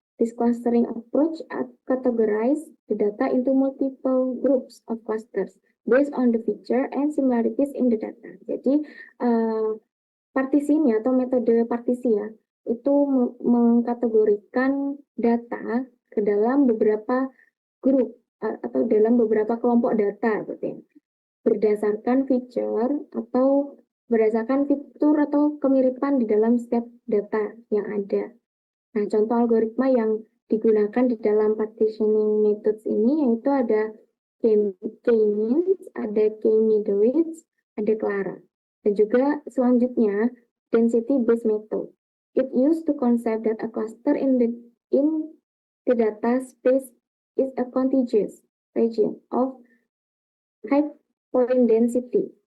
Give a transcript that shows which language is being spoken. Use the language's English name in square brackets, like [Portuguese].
[English] This clustering approach categorize the data into multiple groups of clusters based on the feature and similarities in the data. [Indonesian] Jadi partisinya atau metode partisi ya, itu mengkategorikan data ke dalam beberapa grup atau dalam beberapa kelompok data gitu ya. Berdasarkan feature atau berdasarkan fitur atau kemiripan di dalam setiap data yang ada. Nah, contoh algoritma yang digunakan di dalam partitioning methods ini yaitu ada K-means, ada K-Midwich, ada Clara. Dan juga selanjutnya density-based method. [English] It used to concept that a cluster in the data space is a contiguous region of high point density.